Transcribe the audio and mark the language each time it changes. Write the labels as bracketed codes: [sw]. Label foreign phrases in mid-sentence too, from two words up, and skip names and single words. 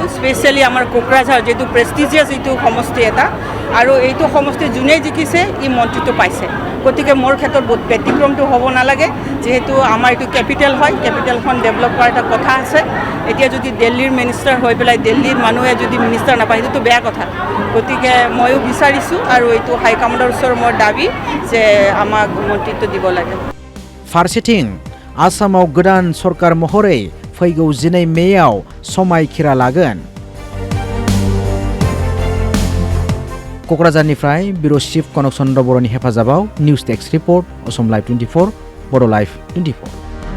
[as] স্পেচিয়েলি আমাৰ কোকৰাঝাৰ যিটো প্ৰেষ্টিজিয়াছ এইটো সমষ্টি এটা আৰু এইটো সমষ্টি যোনেই জিকিছে ই মন্ত্ৰিত্ব পাইছে, গতিকে মোৰ ক্ষেত্ৰত বহুত ব্যতিক্ৰমটো হ'ব নালাগে। যিহেতু আমাৰ এইটো কেপিটেল হয়, কেপিটেলখন ডেভেলপ কৰাৰ এটা কথা আছে। এতিয়া যদি দিল্লীৰ মিনিষ্টাৰ হৈ পেলাই দিল্লীৰ মানুহে যদি মিনিষ্টাৰ নাপায় সেইটোতো বেয়া কথা, গতিকে ময়ো বিচাৰিছোঁ আৰু এইটো হাইকমাণ্ডৰ ওচৰত মোৰ দাবী যে আমাক মন্ত্ৰিত্ব দিব লাগে। [brx] फारसेथिं आसामाव गोदान सरकार महरै फैगौ 12 मेयाव समायखिरा लागोन। क'क्राझारनिफ्राय बिउर' चिफ कनक चन्द्र बर'नि हेफाजाबाव [en] news desk report [brx] असम लाइभ 24 बर' लाइभ 24।